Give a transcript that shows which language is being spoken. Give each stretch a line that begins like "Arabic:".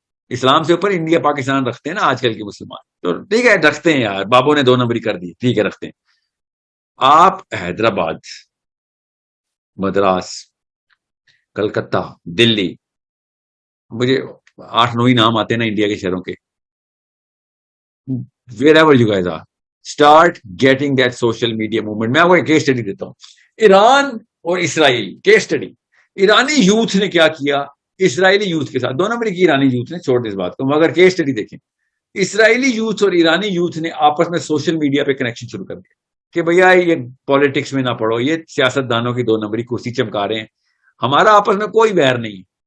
Urdu: اسلام سے اوپر انڈیا پاکستان رکھتے ہیں نا آج کل کے مسلمان, تو ٹھیک ہے رکھتے ہیں یار, بابوں نے 2 نمبری کر دی, ٹھیک ہے رکھتے ہیں. آپ حیدرآباد, مدراس, کلکتہ, دلی, مجھے 8-9 ہی نام آتے ہیں نا انڈیا کے شہروں کے.
English: wherever you guys are, start getting that social media movement.
Urdu: میں آپ کو ایک کیس اسٹڈی دیتا ہوں, ایران اور اسرائیل کیس اسٹڈی. ایرانی یوتھ نے کیا کیا, اسرائیلی یوتھ کے ساتھ، 2 نمبر کی ایرانی یوتھ نے، چھوڑ دیں اس بات کو، مگر کیس اسٹڈی دیکھیں، اسرائیلی یوتھ اور ایرانی یوتھ نے آپس میں سوشل میڈیا پہ کنیکشن شروع کر دیا کہ بھیا یہ پالیٹکس میں نہ پڑھو، یہ سیاست دانوں کی 2 نمبری کرسی چمکا رہے ہیں، ہمارا آپس میں کوئی بیر نہیں.